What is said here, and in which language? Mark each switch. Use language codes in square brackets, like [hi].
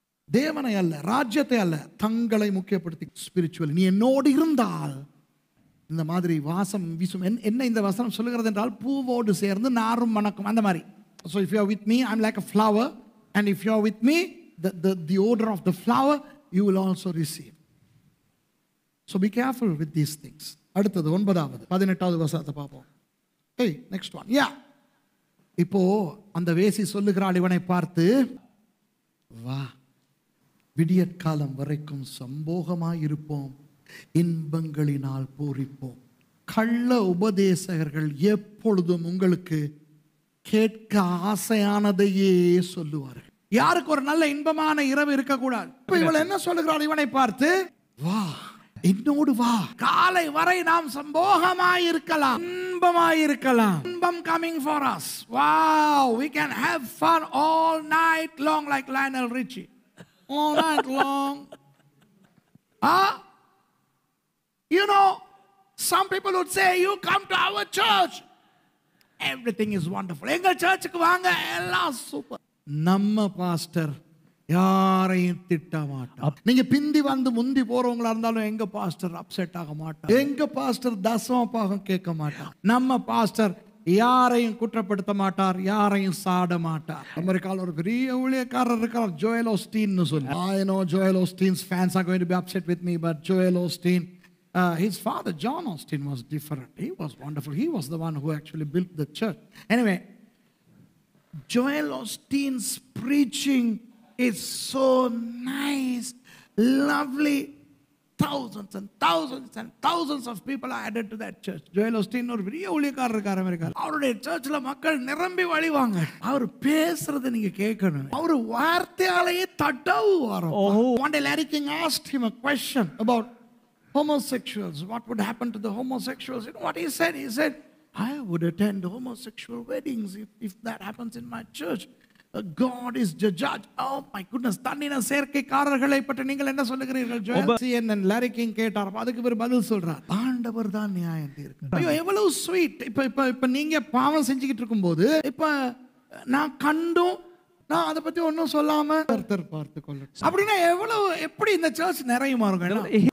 [ta] தேவனை அல்ல, ராஜ்யத்தை அல்ல, தங்களை முக்கியப்படுத்தி ஸ்பிரிச்சுவல். நீ என்னோடு இருந்தால் இந்த மாதிரி வாசம் வீசும். என்ன இந்த வசனம் சொல்லுகிறது என்றால், பூவோடு சேர்ந்து நாரும் மணக்கும் அந்த மாதிரி. [en] So if you are with me, I'm like a flower, and if you are with me, the odor of the flower you will also receive. So be careful with these things. [ta] அடுத்தது 9வது 18வது வசனத்தை பார்ப்போம். [en] Hey, next one. Yeah. [ta] இப்போ அந்த வேசி சொல்லுகிறாள் இவனை பார்த்து, வா, விடியற்காலம் வரைக்கும் சம்போகமாய் இருப்போம், இன்பங்களினால் பூரிப்போம். கள்ள உபதேசகர்கள் எப்பொழுதும் உங்களுக்கு கேட்க ஆசையானதையே சொல்லுவார்கள். யாருக்கு ஒரு நல்ல இன்பமான இரவு இருக்கக்கூடாது. இவள் என்ன சொல்லுகிறாள் இவனை பார்த்து? வா, என்னோடு வா, காலை வரை நாம் சம்போகமாய் இருக்கலாம், இன்பமாய் இருக்கலாம். [en] இன்பம் coming for us. Wow, we can have fun all night long like Lionel Richie. All night long. You know, some people would say, you come to our church, everything is wonderful. [ta] எங்க சர்ச்சுக்கு வாங்க, எல்லாம் super. நம்ம pastor யாரையும் திட்ட மாட்டார். நீங்க பிந்தி வந்து முந்தி போறவங்களா இருந்தாலும் எங்க பாஸ்டர் அப்செட் ஆக மாட்டார். எங்க பாஸ்டர் தசம பாகம் கேட்க மாட்டார். நம்ம பாஸ்டர் யாரையும் குற்றப்படுத்த மாட்டார், யாரையும் சாட மாட்டார். அமெரிக்காவில் ஒரு பெரிய ஊழியக்காரர் இருக்கார், ஜோயல் ஓஸ்டீன் சொல்லி. [en] I know Joel Osteen's fans are going to be upset with me, but Joel Osteen, his father John Osteen was different. He was wonderful. He was the one who actually built the church. Anyway, Joel Osteen's preaching is so nice, lovely. Thousands and thousands and thousands of people are added to that church. [ta] Joel Osteen ஒரு பெரிய ஊழியக்காரர் இருக்கார் அமெரிக்கால. அவருடைய சர்ச்ல மக்கள் நிரம்பி வழிவாங்க. அவர் பேசுறது நீங்க கேட்கணும். அவர் வார்த்தையாலேயே தடவுவார். [en] One day Larry King asked him a question about homosexuals. What would happen to the homosexuals? You know what he said? He said, I would attend homosexual weddings if that happens in my church. God is the judge. Oh my goodness. [ta] தன்னின சேர்க்கைக்காரர்களை பற்றி நீங்கள் என்ன சொல்லுகிறீர்கள்? CNN lorry king கேட்டார். அதுக்கு ஒரு பதில் சொல்றார், ஆண்டவர் தான் நியாயம் தீர்க்கிறார். ஐயோ எவ்வளவு ஸ்வீட். இப்ப நீங்க பாவம் செஞ்சுக்கிட்டு இருக்கும்போது இப்ப நான் கண்டும் நான் அதை பத்தி ஒன்னும் சொல்லாம கர்த்தர் பார்த்து கொள்ளட்டும் அப்படின்னா எவ்வளவு எப்படி இந்த சர்ச் நிறையுமா இருக்கும்.